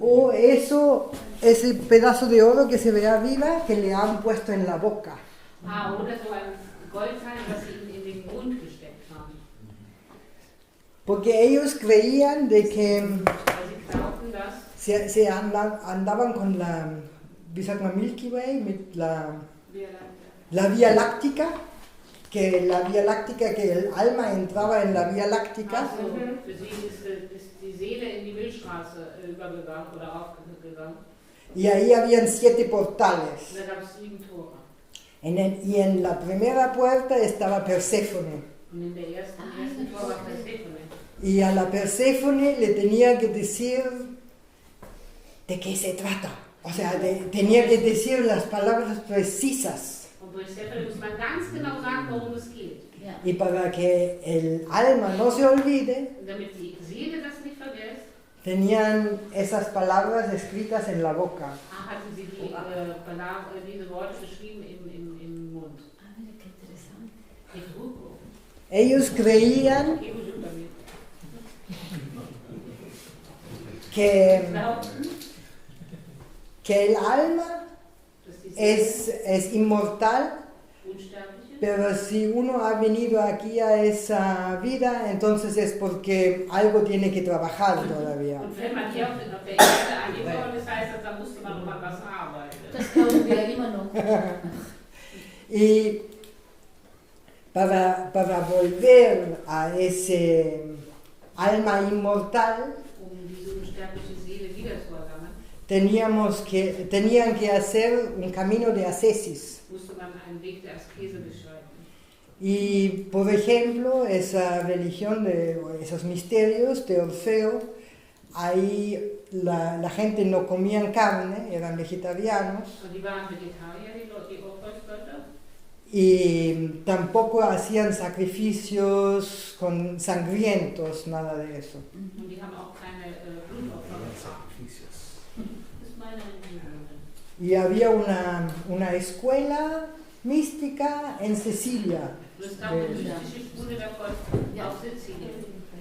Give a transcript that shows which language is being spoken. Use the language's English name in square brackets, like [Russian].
[Spanish] O eso, ese pedazo de oro que se ve arriba que le han puesto en la boca. [German] Ah, oder so ein Goldteil, was sie in den Mund gesteckt haben. [Spanish] Porque ellos creían de que [German] Weil sie glaubten, dass [Spanish] se andaban con la, [German] wie sagt man, [Spanish] Milky Way, mit la Vía Láctica, que la Vía Láctica, que el alma entraba en la Vía Láctica. [German] Also, für sie ist die Seele in die Milchstraße übergegangen oder aufgegangen. [Spanish] Y ahí habían 7 portales. [German] Und da gab es 7 Tore. [Spanish] Y en la primera puerta estaba Perséfone. [German] Und in der ersten Tor war Persephone. [Spanish] Y a la Perséfone le tenía que decir de qué se trata. O sea, tenía que decir las palabras precisas. [German] Und durch Persephone muss man ganz genau sagen, worum es geht. Ja. [Spanish] Y para que el alma no se olvide, [German] Und damit die Seele das nicht vergisst, [Spanish] tenían esas palabras escritas en la boca. [German] hatten sie diese Worte geschrieben im Mund. [Spanish] Ah, mira qué interesante. Qué truco. Ellos creían [German] Qué gut damit. [Spanish] que [German] Glaubten, [Spanish] el alma [German] dass die Seele [Spanish] es inmortal, [German] unsterblich ist. [Spanish] pero si uno ha venido aquí a esa vida, entonces es porque algo tiene que trabajar todavía. [German] Und wenn man hier auf der Erde angekommen ist, heißt das, da musste man noch mal was arbeiten. Das glauben wir immer noch. [Spanish] Y para volver a ese alma inmortal, [German] Diese unsterbliche Seele wieder zu erlangen, [Spanish] tenían que hacer un camino de ascesis. [German] musste man einen Weg der Askese beschreiten. [Spanish] Y, por ejemplo, esa religión, esos misterios de Orfeo, ahí la gente no comían carne, eran vegetarianos, [German] Und die waren Vegetarier, die Orpheusgötter. [Spanish] y tampoco hacían sacrificios sangrientos, nada de eso. [German] Und die haben auch keine Blutopfer gebracht. Das ist meine Religion. [Spanish] Y había una escuela mística en Sicilia. [German] Und es gab eine mystische Schule der Volk auf Sizilien.